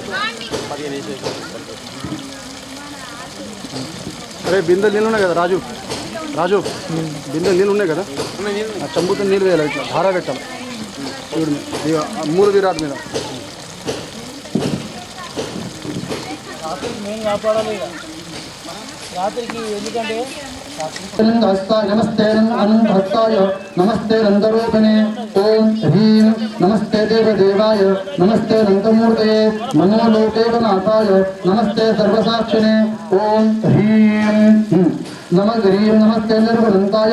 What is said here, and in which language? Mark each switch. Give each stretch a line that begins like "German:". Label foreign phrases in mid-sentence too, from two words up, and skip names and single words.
Telugu: अरे బిందె నీళ్ళు ఉన్నాయి కదా రాజు రాజు బిందె నీళ్ళు ఉన్నాయి కదా ఆ చంబుతో నీళ్ళు వేయాలి ఇట్లా ధార పెట్టాలి చూడు మూడు విరాట్ మీద రాత్రికి ఎందుకంటే
Sanskrit: नमस्ते अनंतभक्ताय नमस्ते नंदरूपिणे ओम ह्रीं नमस्ते देवदेवाय नमस्ते नंदमूर्तये नमो लोकेवनाथाय नमस्ते सर्वसाक्षिणे ओम ह्रीं नमस्ते निर्गुणन्ताय